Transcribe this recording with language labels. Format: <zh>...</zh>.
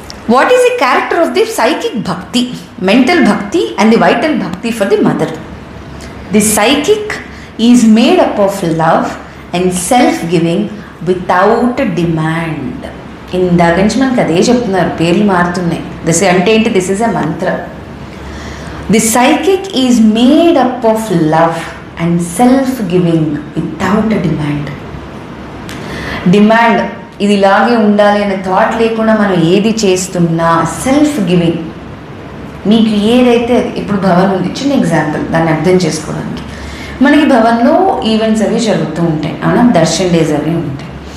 <en>What is the character of the psychic bhakti, mental bhakti and the vital bhakti for the Mother? The psychic is made up of love and self giving without demand.</en> <te>ఇందాక నుంచి మనకు అదే చెప్తున్నారు, పేర్లు మారుతున్నాయి.</te> <en>this</en> <te>అంటే ఏంటి?</te> <en>This is a mantra. The psychic is made up of love and self-giving without a demand.</en> <te>Demand ఇది ఇలాగే ఉండాలి అనే థాట్ లేకుండా మనం ఏది చేస్తున్నా సెల్ఫ్ గివింగ్. మీకు ఏదైతే, ఇప్పుడు భవన్ ఉంది, చిన్న ఎగ్జాంపుల్ దాన్ని అర్థం చేసుకోవడానికి. మనకి భవన్లో ఈవెంట్స్ అవి జరుగుతూ ఉంటాయి, అవునా? దర్శన్ డేస్ అవి ఉంటాయి.</te>